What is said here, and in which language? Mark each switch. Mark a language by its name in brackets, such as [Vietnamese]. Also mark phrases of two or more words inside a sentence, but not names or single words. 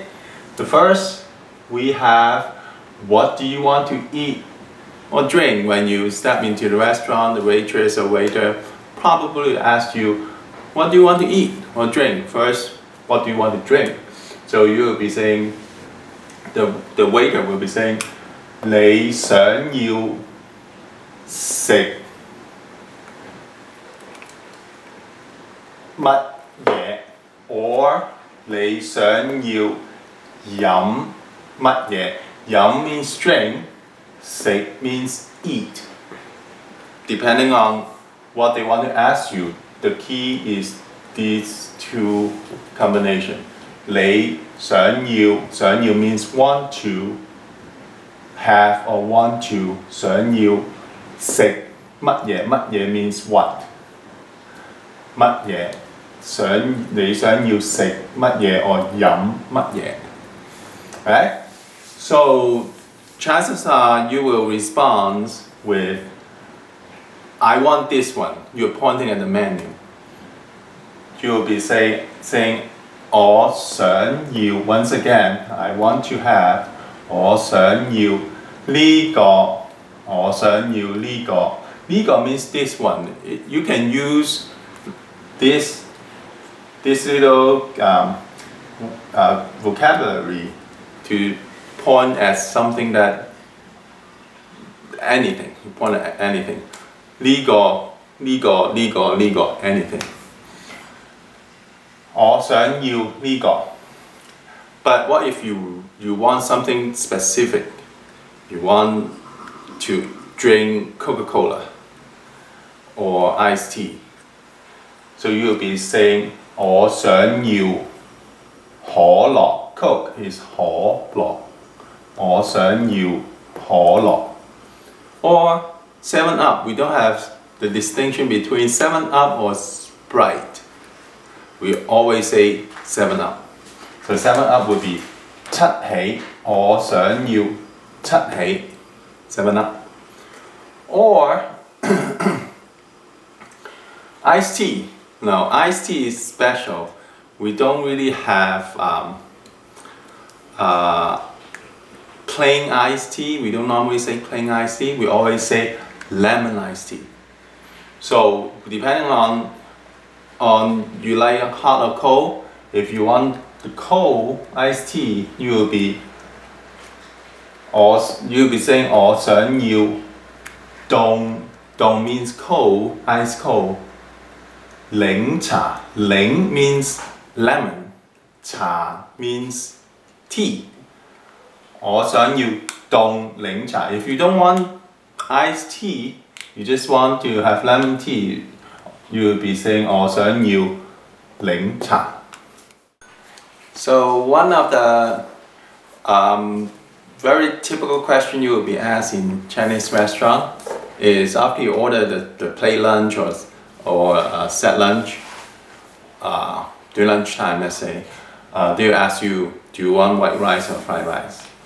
[English] The first, we have, what do you want to eat or drink? When you step into the restaurant, the waitress or waiter probably ask you, what do you want to eat or drink? First, what do you want to drink? So you will be saying, the waiter will be saying, [Cantonese] 你想要食乜嘢 or 你想要飲乜嘢 飲 [English] means drink, [Cantonese] 食 [English] means eat. Depending on what they want to ask you, the key is these two combination. [Cantonese] 你想要 [English] means want to have or want to. [Cantonese] 想要食乜嘢 [English] means what. [Cantonese] 乜嘢你想要食乜嘢 or 飲乜嘢. [English] Right? So chances are you will respond with, I want this one. You're pointing at the menu. You will be saying [Cantonese] 我想要, [English] once again, I want to have, [Cantonese] 我想要呢個, 我想要呢個. [English] 呢個 means this one. You can use this little vocabulary to point at something that anything. You point at anything. 呢個 anything. [Cantonese] 我想要呢個. [English] But what if you want something specific? You want to drink Coca-Cola or iced tea. So you'll be saying [Cantonese] 我想要可樂. [English] Coke is [Cantonese] 可樂. 我想要可樂. [English] Or 7-Up. We don't have the distinction between 7-Up or Sprite. We always say 7-Up. So 7-Up would be 七喜. [Cantonese] 我想要七喜. [English] 7-Up. Or iced tea. No, iced tea is special. We don't really have plain iced tea. We don't normally say plain iced tea. We always say lemon iced tea. So depending on you like hot or cold. If you want the cold iced tea, you'll be saying [Cantonese] 我想要凍. [English] 凍 means cold, ice cold. [Cantonese] 檸茶. 檸 檸 ， [English] means lemon. 茶 means tea. [Cantonese] 我想要凍檸茶. [English] If you don't want iced tea, you just want to have lemon tea, you will be saying [Cantonese] 我想要檸茶. [English] So one of the very typical question you will be asked in Chinese restaurant is, after you order the plate lunch or set lunch, during lunchtime, let's say, they will ask you, do you want white rice or fried rice?